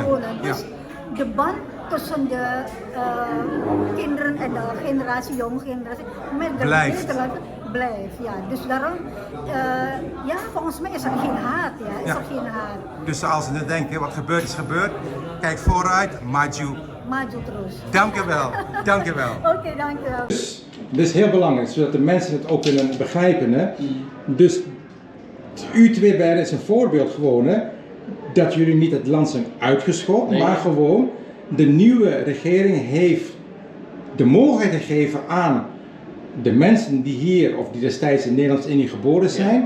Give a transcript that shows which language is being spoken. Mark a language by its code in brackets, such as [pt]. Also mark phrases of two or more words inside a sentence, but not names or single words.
[nl] Dus de band tussen de kinderen en de generatie, jonge generatie, met de Nederlanders blijft. Ja. Dus daarom, ja, volgens mij is er geen haat. Ja. Is er geen haat. Dus als ze denken, wat gebeurd is gebeurd, kijk vooruit, maju. [id] Maju terus. [nl] Dank je wel, dank je wel. Oké, dank je wel. Dus, dit is heel belangrijk, zodat de mensen het ook kunnen begrijpen. Hè? Dus u twee beiden is een voorbeeld gewoon, hè? Dat jullie niet het land zijn uitgeschopt, maar gewoon de nieuwe regering heeft de mogelijkheid gegeven aan de mensen die hier of die destijds in Nederlands-Indië geboren zijn.